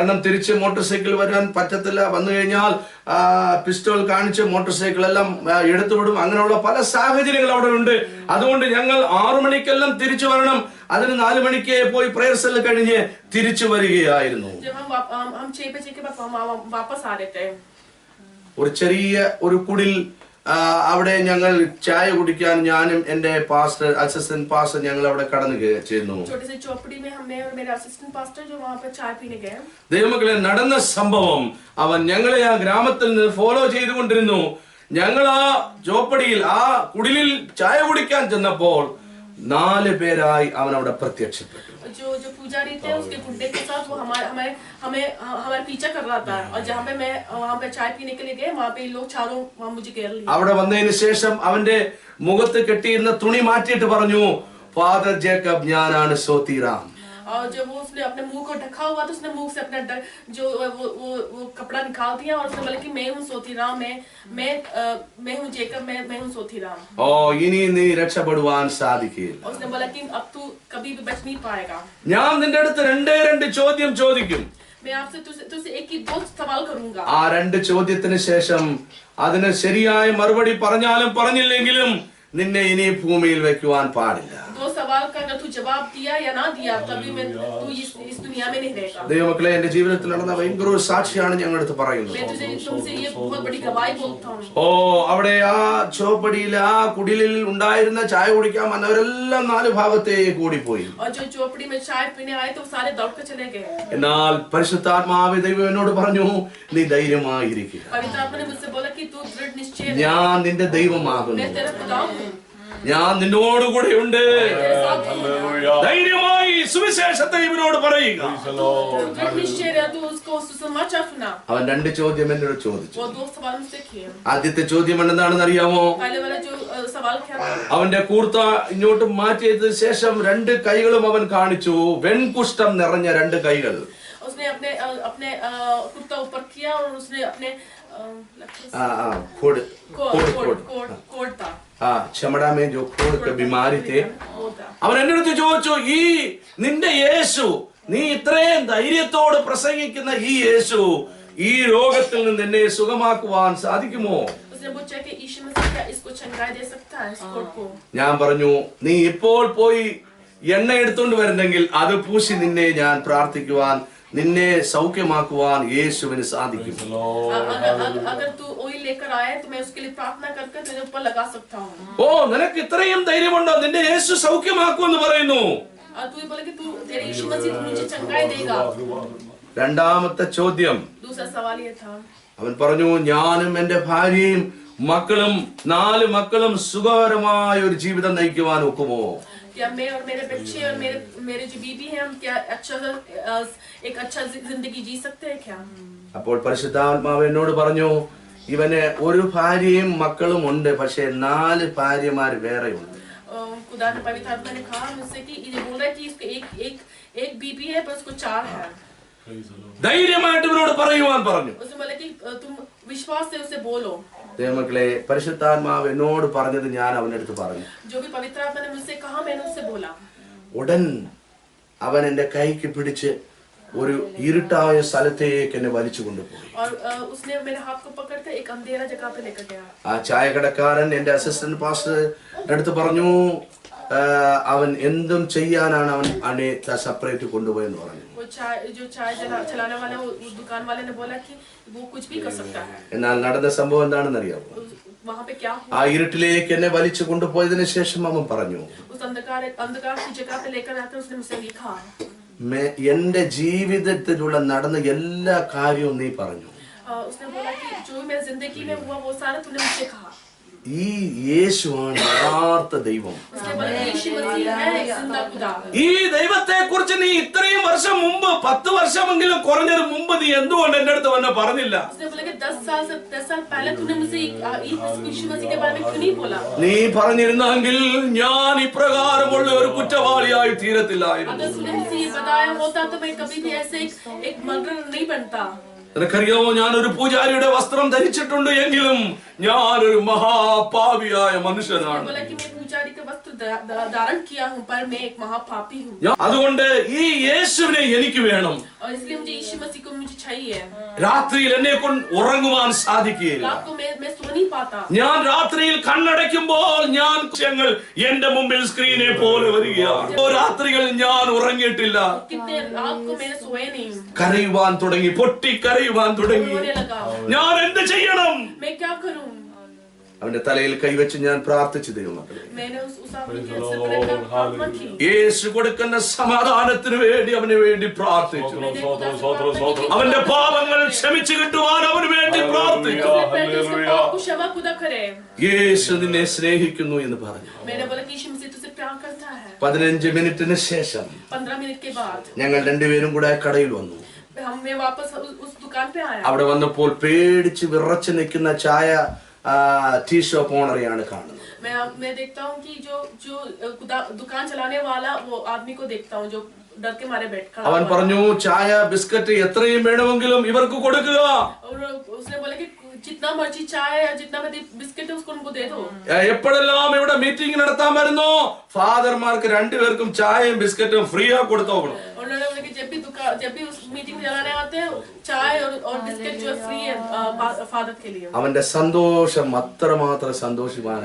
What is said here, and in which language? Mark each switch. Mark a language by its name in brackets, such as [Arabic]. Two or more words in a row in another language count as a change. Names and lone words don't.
[Malayalam] കാരണം തിരിച്ച് [English] motor cycle [Malayalam] വരാൻ പറ്റത്തില്ല. വന്നു കഴിഞ്ഞാൽ പിസ്റ്റോൾ കാണിച്ച് [English] motor cycle [Malayalam] എല്ലാം എടുത്തുവിടും. അങ്ങനെയുള്ള പല സാഹചര്യങ്ങൾ അവിടെ ഉണ്ട്. അതുകൊണ്ട് ഞങ്ങൾ 6 മണിക്കെല്ലാം തിരിച്ചു വരണം. അതിന് 4 മണിക്ക് പോയി [English] prayer cell [Malayalam] കഴിഞ്ഞ് തിരിച്ചു വരികയായിരുന്നു. [Hindi] हम 6 बजे के बाद वापस आ रहे थे. [Malayalam] ഒരു ചെറിയ ഒരു കുടിൽ അവിടെ ഞങ്ങൾ ചായ കുടിക്കാൻ ഞാനും എന്റെ പാസ്റ്റർ [English] assistant pastor [Malayalam] ഞങ്ങൾ അവിടെ കടന്നു ചെന്നു. [Hindi] छोटे से चौपड़ी में हमने और मेरे [English] assistant pastor [Hindi] जो वहां पे चाय पीने गए. [Malayalam] ദൈവമക്കളെ, നടന്ന സംഭവം അവൻ ഞങ്ങളെ ആ ഗ്രാമത്തിൽ നിന്ന് ഫോളോ ചെയ്തുകൊണ്ടിരുന്നു. ഞങ്ങൾ ആ ചോപ്പടിയിൽ ആ കുടിലിൽ ചായ കുടിക്കാൻ ചെന്നപ്പോൾ 4 പേരായി അവൻ അവിടെ പ്രത്യക്ഷപ്പെട്ടു. [Hindi] जो पुजारी थे उसके गुड्डे के साथ वो हमारे पीछा कर रहा था. और जहाँ पे मैं वहाँ पे चाय पीने के लिए गए, वहाँ पे लोग चारों वहाँ मुझे घेर लिए. [Malayalam] അവിടെ വന്നതിന് ശേഷം അവന്റെ മുഖത്ത് കെട്ടിയിരുന്ന തുണി മാറ്റിയിട്ട് പറഞ്ഞു, ഫാദർ ജേക്കബ്, ഞാനാണ് സോത്തിറാം. [Hindi] और जब वो उसने अपने मुंह को ढका हुआ तो उसने मुंह से अपना जो वो कपड़ा निकाल दिया और उसने बोला कि मैं हूँ सोतीराम, मैं हूँ जेकब, मैं हूँ सोतीराम. [Malayalam] ഓ, ഇനി നീ രക്ഷപ്പെടുവാൻ സാധിക്കില്ല. [Hindi] उसने बोला कि अब तू कभी भी बच नहीं पाएगा. [Malayalam] ഞാൻ നിന്റെ അടുത്ത് 2 ചോദ്യം ചോദിക്കും. [Hindi] मैं आपसे तुझसे एक ही 2 सवाल करूंगा. [Malayalam] ആ 2 ചോദ്യത്തിന് ശേഷം അതിന് ശരിയായ മറുപടി പറഞ്ഞാലും പറഞ്ഞില്ലെങ്കിലും നിന്നെ ഇനി ഭൂമിയിൽ വെക്കുവാൻ പാടില്ല. [Hindi] 2 सवाल का अगर तू जवाब दिया या ना दिया तभी मैं तू इस दुनिया में नहीं रहेगा. [Malayalam] ദൈവമക്കളെ, എന്റെ ജീവിതത്തിൽ നടന്ന ഭയങ്കര ഒരു സാക്ഷിയാണ് ഞങ്ങളുടെ അടുത്ത് പറയുന്നത്. [Hindi] मैं तुमसे ये बहुत बड़ी गवाही बोलता हूँ. [Malayalam] ഓ, അവിടെ ആ ചോപ്പടിയിൽ ആ കുടിലിൽ ഉണ്ടായിരുന്ന ചായ കുടിക്കാൻ വന്നവരെല്ലാം 4 ഭാഗത്തേക്ക് കൂടിപ്പോയി. [Hindi] और जो चौपड़ी में चाय पीने आए तो सारे दौड़ के चले गए. [Malayalam] എന്നാൽ പരിശുദ്ധാത്മാവ് ദൈവം എന്നോട് പറഞ്ഞു, നീ ധൈര്യമായിരിക്കുക. [Hindi] पवित्र आत्मा ने मुझसे बोला कि तू दृढ़ निश्चय रह. [Malayalam] ഞാൻ നിന്റെ ദൈവമാകുന്നു. [Hindi] मैं तेरा खुदा हूँ. [Malayalam] ഞാൻ നിന്നോടുകൂടെ ഉണ്ട്. [Hindi] तेरे साथ हूँ. [Malayalam] ധൈര്യമായി സുവിശേഷത്തെ ഇവനോട് പറയുക. [Hindi] दृढ़ निश्चय रह, तू उसको सुसमाचार सुना. [Malayalam] അവൻ 2 ചോദ്യം എന്നോട് ചോദിച്ചു. [Hindi] वो 2 सवाल मुझसे किए. [Malayalam] ആദ്യത്തെ ചോദ്യം എന്താണെന്ന് അറിയാമോ? [Hindi] पहले वाला जो सवाल क्या था? [Malayalam] അവന്റെ കൂർത്ത ഇങ്ങോട്ട് മാറ്റിയതിനു ശേഷം 2 കൈകളും അവൻ കാണിച്ചു. വെൺകുഷ്ഠം നിറഞ്ഞ 2 കൈകൾ. [Hindi] उसने अपने अपने कुर्ता ऊपर किया और उसने अपने कोट था. चमड़ा में जो खोड़ के बीमारी थे. [Malayalam] അവൻ എന്റെ അടുത്ത് ചോദിച്ചു, ഈ നിന്റെ യേശു, നീ ഇത്രയും ധൈര്യത്തോട് പ്രസംഗിക്കുന്ന ഈ യേശു ഈ രോഗത്തിൽ നിന്ന് എന്നെ സുഖമാക്കുവാൻ സാധിക്കുമോ? [Hindi] उसने पूछा कि यीशु मसीह क्या इसको चंगाई दे सकता है, इस कोट को? [Malayalam] ഞാൻ പറഞ്ഞു, നീ ഇപ്പോൾ പോയി എണ്ണ എടുത്തുകൊണ്ട് വരുന്നെങ്കിൽ അത് പൂശി നിന്നെ ഞാൻ പ്രാർത്ഥിക്കുവാൻ, നിന്നെ സൗഖ്യമാക്കുവാൻ യേശുവിന് സാധിക്കും. [Hindi] अगर तू ऑयल लेकर आए तो मैं उसके लिए प्रार्थना करके तेरे ऊपर लगा सकता हूँ. [Malayalam] ഓ, നിനക്ക് ഇത്രയും ധൈര്യമുണ്ടോ? നിന്റെ യേശു സൗഖ്യമാക്കുമെന്ന് പറയുന്നു. [Hindi] तू ये बोले कि तू तेरे यीशु मसीह मुझे चंगाई देगा. [Malayalam] രണ്ടാമത്തെ ചോദ്യം, [Hindi] दूसरा सवाल ये था. [Malayalam] അവൻ പറഞ്ഞു, ഞാനും എന്റെ ഭാര്യയും മക്കളും 4 മക്കളും സുഖകരമായ ഒരു ജീവിതം നയിക്കുവാൻ ഒക്കുമോ? [Hindi] क्या मैं और मेरे बच्चे और मेरे जो बीबी हैं, हम क्या एक अच्छा जिंदगी जी सकते हैं क्या? [Malayalam] അപ്പോൾ പരിശുദ്ധാത്മാവ് എന്നോട് പറഞ്ഞു, ഇവന് ഒരു ഭാര്യയും മക്കളും ഉണ്ട്, പക്ഷേ 4 ഭാര്യമാർ വേറെയുണ്ട്. [Hindi] खुदा ने पवित्र आत्मा ने कहा मुझसे कि ये बोल रहा है कि इसको एक बीबी है पर उसको 4 है. [Malayalam] ധൈര്യമായിട്ട് ഇവനോട് പറയുവാൻ പറഞ്ഞു. [Hindi] उसने बोला कि तुम विश्वास से उसे बोलो. [Malayalam] ദൈവമക്കളെ, പരിശുദ്ധാത്മാവ് എന്നോട് പറഞ്ഞത് ഞാൻ അവന്റെ അടുത്ത് പറഞ്ഞു. [Hindi] जो भी पवित्र आत्मा ने मुझसे कहा मैंने उससे बोला. [Malayalam] ഉടൻ അവൻ എന്റെ കൈക്ക് പിടിച്ച് ഒരു ഇരുട്ടായ സ്ഥലത്തേക്ക് എന്നെ വലിച്ചു കൊണ്ടുപോയി. [Hindi] और उसने मेरे हाथ को पकड़कर एक अंधेरा जगह पे लेकर गया. [Malayalam] ആ ചായക്കടക്കാരൻ എന്റെ [English] assistant pastor [Malayalam] അടുത്ത് പറഞ്ഞു, അവൻ എന്തും ചെയ്യാനാണ് അവനെ സെപ്പറേറ്റ് കൊണ്ടുപോയെന്ന് പറഞ്ഞു. [Hindi] वो चाय चलाने वाला वो दुकान वाले ने बोला कि वो कुछ भी कर सकता है. [Malayalam] എന്നാൽ നടന്ന സംഭവം എന്താണെന്ന് അറിയാമോ? [Hindi] वहाँ पे क्या हुआ? [Malayalam] ആ ഇരുട്ടിലേക്ക് എന്നെ വലിച്ചു കൊണ്ടുപോയതിനു ശേഷം അവൻ പറഞ്ഞു, [Hindi] उस अंधकार की जगह पे लेकर आकर उसने मुझसे लिखा, [Malayalam] എന്റെ ജീവിതത്തിലുള്ള നടന്ന എല്ലാ കാര്യവും നീ പറഞ്ഞു. [Hindi] उसने बोला कि जो मेरी जिंदगी में हुआ वो सारा तूने मुझसे कहा. [Malayalam] ഈ യേശുവാണ് യഥാർത്ഥ ദൈവം. [Hindi] उसने बोला यीशु मसीह है जिंदा खुदा. [Malayalam] ഈ ദൈവത്തെ കുറിച്ച് നീ ഇത്രയും വർഷം മുമ്പ് 10 വർഷമെങ്കിലും കുറഞ്ഞത് മുമ്പ് നീ എന്തുകൊണ്ട് എന്റെ അടുത്ത് വന്ന് പറഞ്ഞില്ല? [Hindi] उसने बोला कि 10 साल पहले तूने मुझसे यीशु मसीह के बारे में क्यों नहीं बोला? [Malayalam] നീ പറഞ്ഞിരുന്നെങ്കിൽ ഞാൻ ഇപ്രകാരമുള്ള ഒരു കുറ്റവാളിയായി തീരത്തില്ലായിരുന്നു. [Hindi] अगर तूने मुझे ये बताया होता तो मैं कभी भी ऐसे एक मर्डर नहीं बनता. [Malayalam] നിനക്കറിയാമോ, ഞാനൊരു പൂജാരിയുടെ വസ്ത്രം ധരിച്ചിട്ടുണ്ട് എങ്കിലും ഞാനൊരു മഹാപാപിയായ മനുഷ്യനാണ്. [Hindi] बोला कि मैं पूजारी का वस्त्र धारण किया हूँ पर मैं एक महापापी हूँ. [Malayalam] അതുകൊണ്ട് ഈ യേശുവിനെ എനിക്ക് വേണം. [Hindi] और इसलिए मुझे यीशु मसीह को मुझे चाहिए. [Malayalam] രാത്രിയിൽ എന്നെ കൊണ്ട് ഉറങ്ങുവാൻ സാധിക്കുകയില്ല. [Hindi] रात को मैं सो नहीं पाता. [Malayalam] ഞാൻ രാത്രിയിൽ കണ്ണടയ്ക്കുമ്പോൾ ഞാൻ ദൃശ്യങ്ങൾ എന്റെ മുമ്പിൽ സ്ക്രീനെ പോലെ വരികയാണ്. രാത്രികളിൽ ഞാൻ ഉറങ്ങിയിട്ടില്ല. [Hindi] कितने रात को मैंने सोए नहीं. [Malayalam] കരയുവാൻ തുടങ്ങി, പൊട്ടി കരയുവാൻ തുടങ്ങി. [Hindi] रोने लगा. [Malayalam] ഞാൻ എന്ത് ചെയ്യണം? [Hindi] मैं क्या करूँ? [Malayalam] അവന്റെ തലയിൽ കൈവച്ച് ഞാൻ പ്രാർത്ഥിച്ചു. ദൈവമക്കളെ, [Hindi] मैंने उस आदमी के सिर पर रखकर प्रार्थना की. [Malayalam] യേശു കൊടുക്കുന്ന സമാധാനത്തിന് വേണ്ടി അവന് വേണ്ടി പ്രാർത്ഥിച്ചു. അവന്റെ പാപങ്ങൾ ക്ഷമിച്ചു കിട്ടുവാൻ അവന് വേണ്ടി പ്രാർത്ഥിച്ചു. [Hindi] क्षमा खुदा करे. [Malayalam] യേശു നിന്നെ സ്നേഹിക്കുന്നു എന്ന് പറഞ്ഞു. [Hindi] मैंने बोला कि यीशु मसीह तुझसे प्यार करता है. [Malayalam] 15 മിനിറ്റിന് ശേഷം [Hindi] 15 मिनट के बाद [Malayalam] ഞങ്ങൾ രണ്ടുപേരും കൂടെ കടയിൽ വന്നു. [Hindi] मैं वापस उस दुकान पे आया. [Malayalam] അവിടെ വന്നപ്പോൾ പേടിച്ച് വിറച്ചു നിൽക്കുന്ന ചായ [English] tea shop [Malayalam] ഓണറെയാണ് കാണുന്നത്. [Hindi] मैं देखता हूँ कि जो दुकान चलाने वाला वो आदमी को देखता हूँ जो डर के मारे बैठ खड़ा. [Malayalam] അവൻ പറഞ്ഞു, ചായ ബിസ്ക്കറ്റ് എത്രയും വേണമെങ്കിലും ഇവർക്ക് കൊടുക്കുക. [Hindi] और उसने बोला कि जितना मर्जी चाय या जितना मर्जी बिस्किट है उसको उनको दे दो. [Malayalam] എപ്പോഴെല്ലാം ഇവിടെ മീറ്റിംഗ് നടത്താൻ വരുന്നോ ഫാദർമാർക്ക് രണ്ടുപേർക്കും ചായയും ബിസ്ക്കറ്റും ഫ്രീ ആ കൊടുത്തോക്കണം. [Hindi] उन्होंने बोला कि जब भी उस मीटिंग चलाने आते हैं चाय और बिस्किट जो फ्री है फादर के लिए. [Malayalam] അവന്റെ സന്തോഷം അത്രമാത്രം സന്തോഷവാനായി.